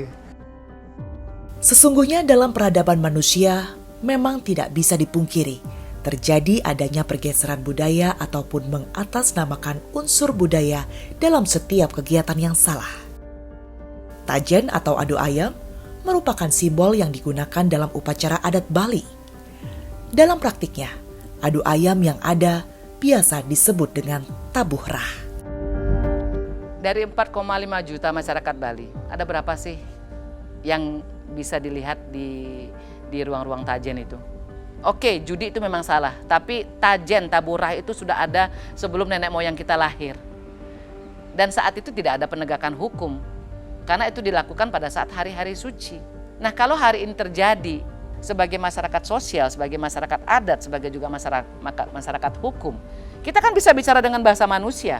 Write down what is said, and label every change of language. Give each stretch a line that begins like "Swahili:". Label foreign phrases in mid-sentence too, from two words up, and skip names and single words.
Indonesian: Sesungguhnya dalam peradaban manusia memang tidak bisa dipungkiri terjadi adanya pergeseran budaya ataupun mengatasnamakan unsur budaya dalam setiap kegiatan yang salah. Tajen atau adu ayam merupakan simbol yang digunakan dalam upacara adat Bali. Dalam praktiknya, adu ayam yang ada biasa disebut dengan tabuh rah. Dari 4,5 juta masyarakat Bali, ada berapa sih yang bisa dilihat di ruang-ruang tajen itu? Oke, judi itu memang salah, tapi tajen, tabuh rah itu sudah ada sebelum nenek moyang kita lahir. Dan saat itu tidak ada penegakan hukum, karena itu dilakukan pada saat hari-hari suci. Nah, kalau hari ini terjadi sebagai masyarakat sosial, sebagai masyarakat adat, sebagai juga masyarakat hukum, kita kan bisa bicara dengan bahasa manusia.